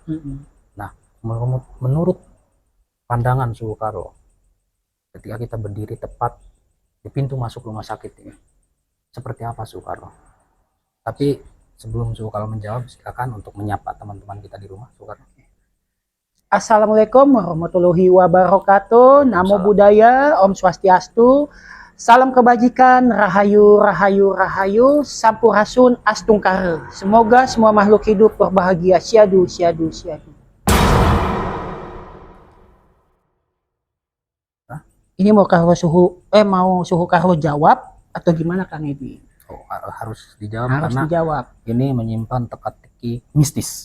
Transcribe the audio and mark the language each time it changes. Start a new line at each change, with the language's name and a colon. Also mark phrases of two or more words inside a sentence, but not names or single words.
Indonesian: Nah, menurut pandangan Sukarlo, ketika kita berdiri tepat di pintu masuk rumah sakit ini, seperti apa Sukarlo? Tapi sebelum Sukarlo menjawab, silakan untuk menyapa teman-teman kita di rumah, Sukarlo.
Arabic: السلام عليكم ورحمة الله وبركاته.
Pali: Namo Buddhaya,
Balinese: Om Swastiastu.
Indonesian: Salam kebajikan, rahayu, rahayu, rahayu, sampurasun, astungkara. Semoga semua makhluk hidup berbahagia.
Pali: Syadu, syadu, syadu.
Indonesian: Ini mau suhu Carlo jawab atau gimana Kang Edi? Oh, harus dijawab Harus karena dijawab. ini menyimpan teka-teki mistis.